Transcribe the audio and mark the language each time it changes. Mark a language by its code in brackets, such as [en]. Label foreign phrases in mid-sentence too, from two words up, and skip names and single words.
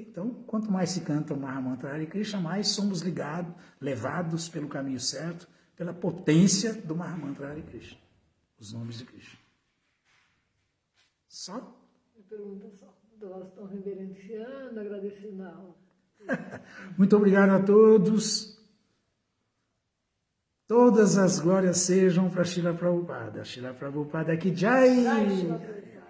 [pt] Então, quanto mais se canta o Mahamantra Hare Krishna, mais somos levados pelo caminho certo, pela potência do Mahamantra Hare Krishna, os nomes de Krishna. Só? Me pergunta só. Nós estamos reverenciando, agradecendo a aula. Muito obrigado a todos. Todas as glórias sejam para Srila Prabhupada. [hi] Srila Prabhupada Ki Jai. Jai, Srila Prabhupada.